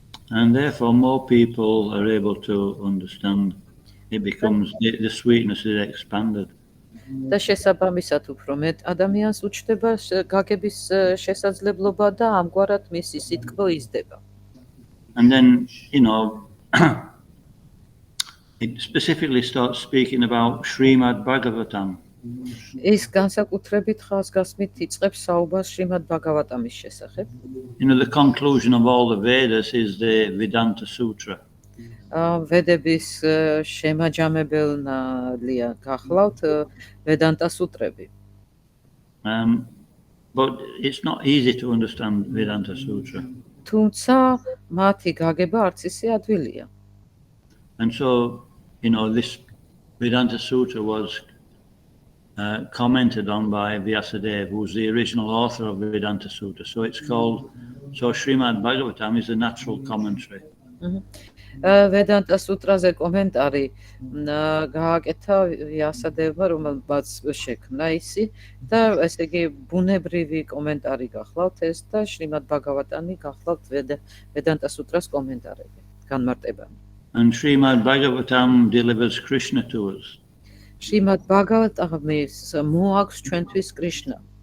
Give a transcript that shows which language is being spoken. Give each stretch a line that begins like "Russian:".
English: And therefore more people are able to understand. It becomes, the sweetness is expanded.
Georgian: და შესაბამისად უფრო მეტ ადამიანს უჩნდება გაგების შესაძლებლობა და ამგვარად მისი სიტყვა იზრდება.
English: And then, you know, it specifically starts speaking about Srimad Bhagavatam.
Georgian: ის განსაკუთრებით ხაზგასმით იწყებს საუბარს შრიმად ბაგავატამის შესახებ.
English: You know, the conclusion of all the Vedas is the Vedanta Sutra.
Georgian: ვედების შემაჯამებელნია გახლავთ ვედანტა სუტრები.
English: But it's not easy to understand Vedanta Sutra.
Georgian: თუმცა მათი გაგება არც ისე ადვილია.
English: And so, this Vedanta Sutra was commented on by Vyasadeva, who's the original author of Vedanta Sutra. So Srimad Bhagavatam is a natural commentary.
Georgian: ვედანტა სუტრაზე კომენტარი გააკეთა ვიასადევმა, რომელმაც შექმნა ისი და ესე იგი ბუნებრივი კომენტარი გახლავთ ეს და შრიმად ბაგავატანი გახლავთ ვედანტა სუტრას კომენტარები, განმარტებანი.
English: And Srimad Bhagavatam delivers Krishna to us.
Georgian: შრიმად ბაგავატამის მოაქვს ჩვენთვის კრიშნა.